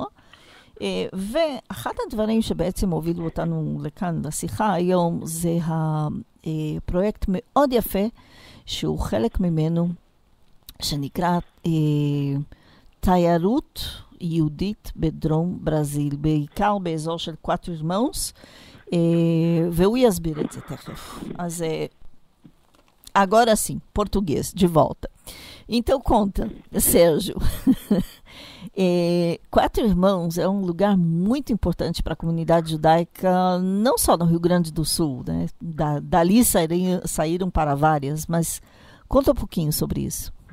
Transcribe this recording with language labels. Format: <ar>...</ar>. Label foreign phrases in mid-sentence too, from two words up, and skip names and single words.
<he>ואחד הדברים שבעצם הובילו אותנו לכאן לשיחה היום זה הפרויקט מאוד יפה שהוא חלק ממנו, שנקרא תיירות יהודית בדרום ברזיל, בעיקר באזור של קוואטרו אירמאוס, והוא יסביר את זה תכף.</he> <pt>אז agora sim, português, de volta. Então conta, Sérgio. Quatro Irmãos é um lugar muito importante para a comunidade judaica, não só no Rio Grande do Sul, né? Dali saíram para várias, mas conta um pouquinho sobre isso.</pt>